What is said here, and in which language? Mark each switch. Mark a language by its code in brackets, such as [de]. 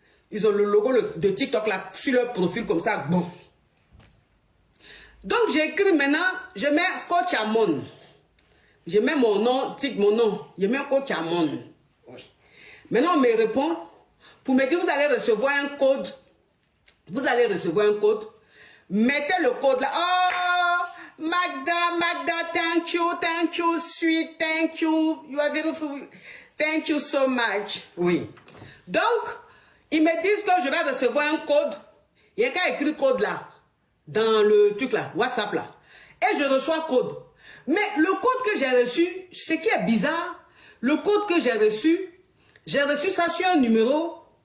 [fr] Ils ont le logo de TikTok là sur leur profil comme ça. Bon. Donc j'écris maintenant, je mets coach Amon. Je mets mon nom, je mets coach Amon. Oui. Maintenant on me répond pour me dire vous allez recevoir un code. Vous allez recevoir un code. Mettez le code là. [en] Oh Magda, thank you, sweet, thank you. You are beautiful. Thank you so much. Oui. [fr] Donc ils me disent que je vais recevoir un code. Il y a qu'à écrire code là. Dans le truc là, WhatsApp là. Et je reçois code. Mais le code que j'ai reçu, ce qui est bizarre, le code que j'ai reçu ça sur un numéro